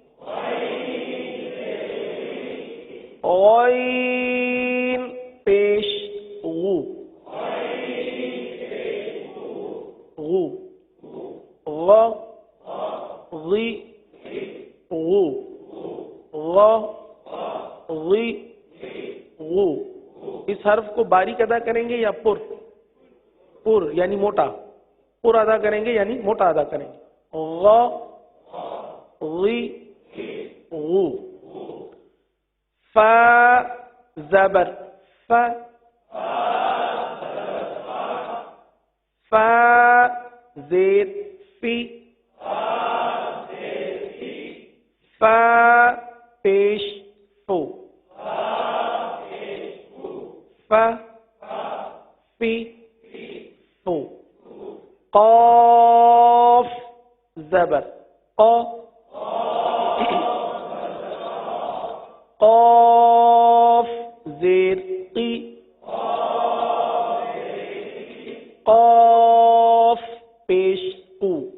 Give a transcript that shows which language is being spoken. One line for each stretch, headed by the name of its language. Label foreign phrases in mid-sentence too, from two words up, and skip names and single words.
Urdu: عین پیش غو غو غ غی غو غ غی غو. اس حرف کو باریک ادا کریں گے یا پر یعنی موٹا؟ پر ادا کریں گے یعنی موٹا ادا کریں گے. غ غی غو. ف زبر ف ف زیر فی ف پیش فو ف فی فو. قاف زبر قاف زیر قی قاف پیش قو،